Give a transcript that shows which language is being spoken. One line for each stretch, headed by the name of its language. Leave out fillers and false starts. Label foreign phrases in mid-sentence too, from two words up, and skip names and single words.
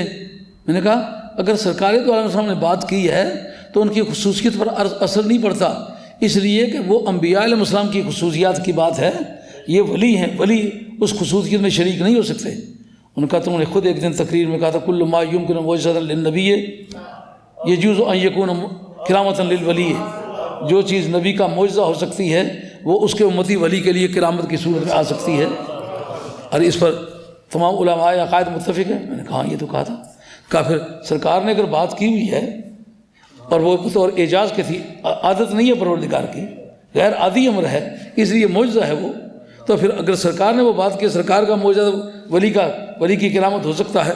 Urdu: میں نے کہا اگر سرکار دو عالم صاحب نے بات کی ہے تو ان کی خصوصیت پر اثر نہیں پڑتا، اس لیے کہ وہ انبیاء علیہ السلام کی خصوصیات کی بات ہے، یہ ولی ہیں، ولی اس خصوصیت میں شریک نہیں ہو سکتے۔ ان کا تم نے خود ایک دن تقریر میں کہا تھا
Arabic: کل ما یمکن معجزۃ للنبی یجوز ان یکون کرامۃ للولی،
Urdu: جو چیز نبی کا معجزہ ہو سکتی ہے وہ اس کے امتی ولی کے لیے کرامت کی صورت میں آ سکتی ہے۔ اور اس پر تمام علماء عقائد متفق ہیں۔ میں نے کہا یہ تو کہا تھا۔ کہا پھر سرکار نے اگر بات کی ہوئی ہے اور وہ بطور اعجاز کی تھی، عادت نہیں ہے پروردگار کی، غیر عادی امر ہے، اس لیے معجزہ ہے وہ، تو پھر اگر سرکار نے وہ بات کی، سرکار کا معجزہ ولی کی کرامت ہو سکتا ہے۔